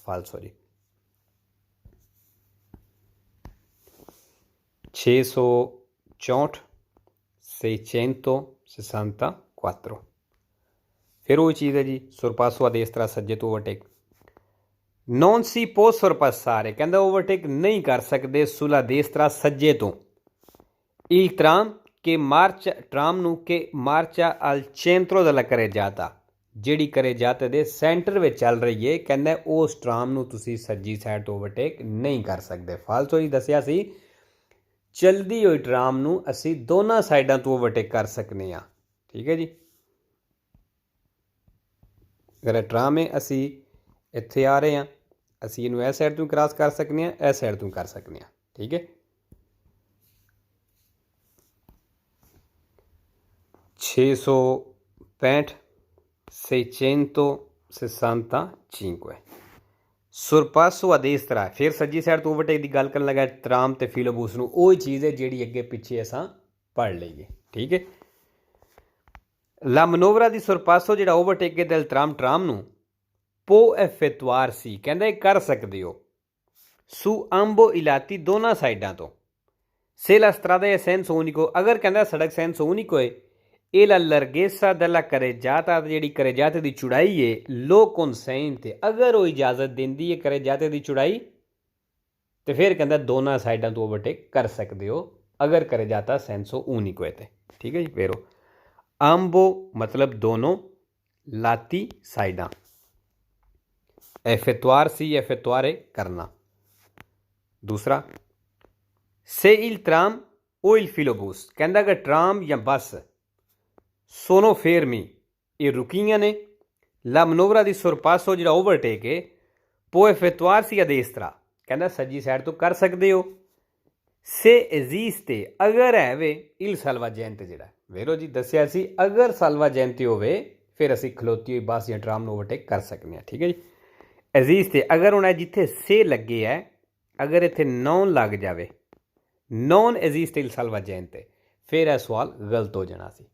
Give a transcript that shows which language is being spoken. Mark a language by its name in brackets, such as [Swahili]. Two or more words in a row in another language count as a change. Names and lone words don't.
[Punjabi] ਫਾਲਸੋ ਜੀ, 664 664 ਫਿਰ ਉਹ ਚੀਜ਼ ਹੈ ਜੀ [Italian] sorpasso a destra [Punjabi] ਸੱਜੇ ਤੋਂ ਓਵਰਟੇਕ। [Italian] non si può sorpassare [Punjabi] ਕਹਿੰਦਾ ਓਵਰਟੇਕ ਨਹੀਂ ਕਰ ਸਕਦੇ [Italian] sulla destra [Punjabi] ਸੱਜੇ ਤੋਂ [Italian] il tram che marcia [Punjabi] tram ਨੂੰ [Italian] che marcia al centro della carreggiata [Punjabi] ਜਿਹੜੀ carreggiata ਦੇ ਸੈਂਟਰ ਵਿੱਚ ਚੱਲ ਰਹੀ ਹੈ ਕਹਿੰਦਾ ਉਸ ਟਰਾਮ ਨੂੰ ਤੁਸੀਂ ਸੱਜੀ ਸਾਈਡ ਤੋਂ ਓਵਰਟੇਕ ਨਹੀਂ ਕਰ ਸਕਦੇ। ਫਾਲਸੋ ਜੀ, ਦੱਸਿਆ ਸੀ ਚਲਦੀ ਹੋਈ ਟਰਾਮ ਨੂੰ ਅਸੀਂ ਦੋਨਾਂ ਸਾਈਡਾਂ ਤੋਂ ਓਵਰਟੇਕ ਕਰ ਸਕਦੇ ਹਾਂ, ਠੀਕ ਹੈ ਜੀ। ਅਗਰ ਟਰਾਮ ਹੈ ਅਸੀਂ ਇੱਥੇ ਆ ਰਹੇ ਹਾਂ ਅਸੀਂ ਇਹਨੂੰ ਇਸ ਸਾਈਡ ਤੋਂ ਕ੍ਰਾਸ ਕਰ ਸਕਦੇ ਹਾਂ, ਇਸ ਸਾਈਡ ਤੋਂ ਕਰ ਸਕਦੇ ਹਾਂ, ਠੀਕ ਹੈ। 665 665 [Italian] sorpasso a destra [Punjabi] ਫਿਰ ਸੱਜੀ ਸਾਈਡ ਤੋਂ ਓਵਰਟੇਕ ਦੀ ਗੱਲ ਕਰਨ ਲੱਗਾ ਟਰਾਮ ਤੇ ਫਿਲੋਬੂਸ ਨੂੰ, ਉਹ ਚੀਜ਼ ਹੈ ਜਿਹੜੀ ਅੱਗੇ ਪਿੱਛੇ ਅਸਾਂ ਪੜ੍ਹ ਲਈਏ, ਠੀਕ ਹੈ। [Italian] La manovra di sorpasso [Punjabi] ਜਿਹੜਾ ਓਵਰਟੇਕ [Italian] del tram ਨੂੰ può effettuarsi [Punjabi] ਕਹਿੰਦਾ ਇਹ ਕਰ ਸਕਦੇ ਹੋ [Italian] su ambo i lati [Punjabi] ਦੋਨਾਂ ਸਾਈਡਾਂ ਤੋਂ [Italian] se la strada è senso unico [Punjabi] ਅਗਰ ਕਹਿੰਦਾ ਸੜਕ [Italian] senso unico [Punjabi] ਹੈ [Italian] e la larghezza della carreggiata [Punjabi] ਜਿਹੜੀ carreggiata ਦੀ ਚੌੜਾਈ ਹੈ ਲੋ consente ਅਗਰ ਉਹ ਇਜਾਜ਼ਤ ਦਿੰਦੀ ਹੈ carreggiata ਦੀ ਚੌੜਾਈ ਤੇ ਫਿਰ ਕਹਿੰਦਾ ਦੋਨਾਂ ਸਾਈਡਾਂ ਤੋਂ ਓਵਰਟੇਕ ਕਰ ਸਕਦੇ ਹੋ ਅਗਰ [Italian] carreggiata senso unico [Punjabi] ਹੈ ਤੇ ਠੀਕ ਹੈ ਜੀ। ਫਿਰ ambo ਮਤਲਬ ਦੋਨੋਂ ਲਾਤੀ ਸਾਈਡਾਂ [Italian] effettuarsi effettuare [Punjabi] करना। दूसरा [Italian] se il tram o il filobus [Punjabi] ਕਹਿੰਦਾ ਕਿ ਟਰਾਮ ਯਾ ਬੱਸ [Italian] sono fermi e [Punjabi] ਰੁਕੀਆਂ ਨੇ [Italian] la manovra di sorpasso [Punjabi] ਜਿਹੜਾ ਓਵਰਟੇਕ ਹੈ [Italian] può effettuarsi a destra [Punjabi] ਕਹਿੰਦਾ ਸੱਜੀ ਸਾਈਡ ਤੋਂ ਕਰ ਸਕਦੇ ਹੋ [Italian] se esiste [Punjabi] ਅਗਰ ਹੈ ਵੇ [Italian] il salvagente [Punjabi] ਜਿਹੜਾ ਵੇਰੋ ਜੀ ਦੱਸਿਆ ਸੀ ਅਗਰ salvagente ਹੋਵੇ ਫਿਰ ਅਸੀਂ ਖਲੋਤੀ ਹੋਈ ਬੱਸ ਜਾਂ ਟਰਾਮ ਨੂੰ ਓਵਰਟੇਕ ਕਰ ਸਕਦੇ ਹਾਂ ਠੀਕ ਹੈ ਜੀ। ਐਜ਼ੀਸਤੇ ਅਗਰ ਹੁਣ ਜਿੱਥੇ ਸੇ ਲੱਗੇ ਹੈ ਅਗਰ ਇੱਥੇ ਨੌਨ ਲੱਗ ਜਾਵੇ [Italian] non esiste il salvagente [Punjabi] ਫਿਰ ਇਹ ਸਵਾਲ ਗਲਤ ਹੋ ਜਾਣਾ ਸੀ।